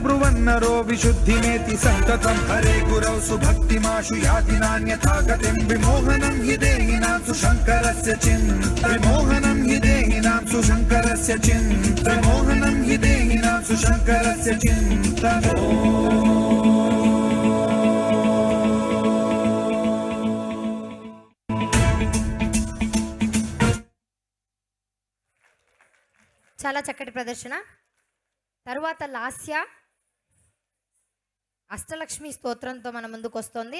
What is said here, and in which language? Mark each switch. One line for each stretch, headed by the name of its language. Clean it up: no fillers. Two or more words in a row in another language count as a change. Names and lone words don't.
Sanskrit: ब्रुवन्नरो विशुद्धिमेति सन्ततं हरे गुरौ सुभक्तिमाशु याति नान्यथा गतिं विमोहनं हि देहिनां सुशङ्करस्य चिन्ता विमोहनं हि देहिनां सुशङ्करस्य चिन्ता विमोहनं हि देहिनां सुशङ्करस्य चिन्ता
Telugu: చాలా చక్కటి ప్రదర్శన. తరువాత లాస్య అష్టలక్ష్మి స్తోత్రంతో మన ముందుకు వస్తుంది.